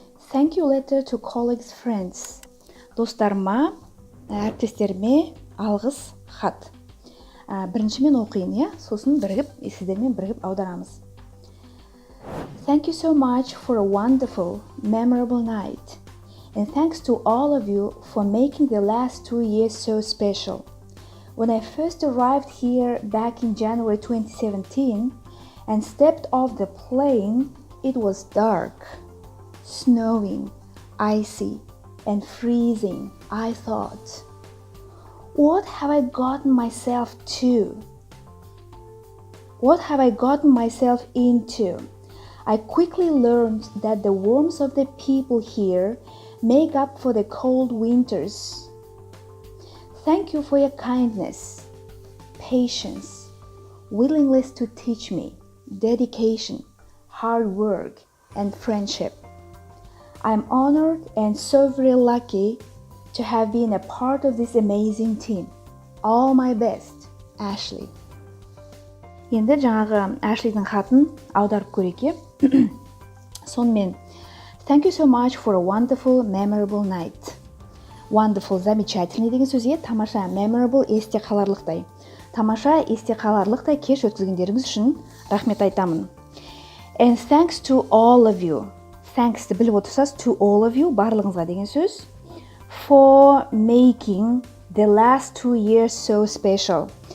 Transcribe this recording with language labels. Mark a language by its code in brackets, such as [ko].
[en] Thank you letter to colleagues, friends. [kk] Достарыма, әріптестеріме алғыс хат. Біріншімен оқиын, сосын сіздермен бірігіп аударамыз. [en] Thank you so much for a wonderful, memorable night. And thanks to all of you for making the last 2 years so special. When I first arrived here back in January 2017 and stepped off the plane, it was dark, snowing, icy, and freezing. I thought, what have I gotten myself to? What have I gotten myself into? I quickly learned that the warmth of the people here make up for the cold winters. Thank you for your kindness, patience, willingness to teach me, dedication, hard work, and friendship. I'm honored and so very lucky to have been a part of this amazing team. All my best, Ashley. [kk] Енді жаңағы Ashley'дің хатын аударып көрейік. Сонымен, [en] thank you so much for a wonderful, memorable night. [kk] Wonderful, [ru] замечательный [kk] деген сөзге тамаша, memorable, есте қаларлықтай. Тамаша, есте қаларлықтай кеш өткізгендеріңіз үшін рахмет айтамын. [en] And thanks to all of you. [kk] Thanks-ті біліп отырсыз, [en] to all of you, [kk] барлығыңызға деген сөз. [en] For making the last 2 years so special.